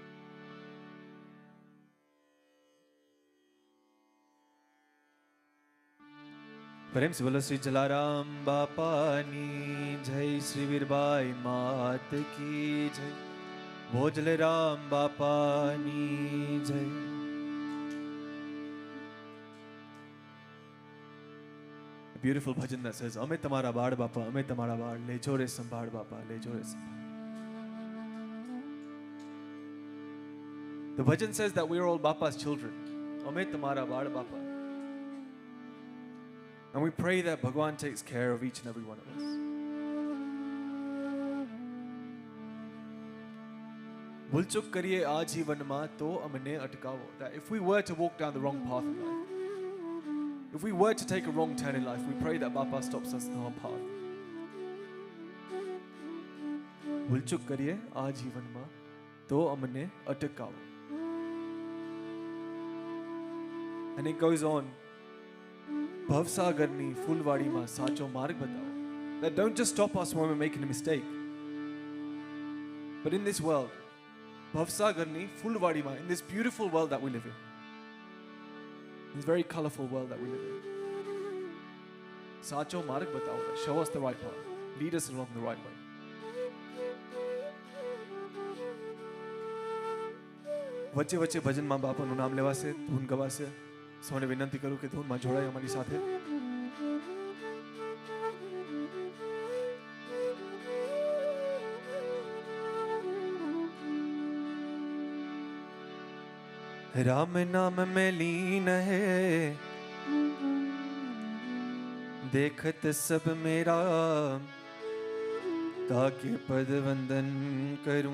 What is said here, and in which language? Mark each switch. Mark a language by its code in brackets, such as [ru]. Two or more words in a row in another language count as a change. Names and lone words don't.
[hi] प्रेम से बोलो श्री जलाराम [gu] બાપાની જય, [hi] श्री वीरबाई मात की जय, भोजलराम [gu] બાપાની જય। [en] A beautiful bhajan that says, [gu] "અમે તમારા બાળ બાપા, અમે તમારા બાળ, લે જો રે સંભાળ બાપા, લે જો રે સંભાળ [en] bapa, le jore sambhad." The bhajan says that we are all Bapa's children. [gu] અમે તમારા બાળ બાપા. [en] And we pray that Bhagwan takes care of each and every one of us. [gu] ભૂલ ચૂક કરીએ આજીવન મા તો અમને અટકાવો. [en] That if we were to walk down the wrong path in life, if we were to take a wrong turn in life, we pray that Bapa stops us in our path. [gu] ભૂલ ચૂક કરીએ આજીવન મા તો અમને અટકાવો. [en] And it goes on. [gu] ભવસાગરની ફૂલવાડી મા સાચો માર્ગ બતાઓ. [en] That don't just stop us when we're making a mistake. But in this world, [gu] ભવસાગરની ફૂલવાડી મા, [en] in this beautiful world that we live in, this very colorful world that we live in, [gu] સાચો માર્ગ બતાઓ, [en] show us the right path, lead us along the right way. [gu] વચ્ચે વચ્ચે ભજન માં બાપાનું નામ લેવાશે, ધૂન ગવાશે. સૌને વિનંતી કરું કે ધૂનમાં જોડાય અમારી સાથે. [hi] राम नाम में लीन है, देखत सब मेरा, ताके पद वंदन करूं.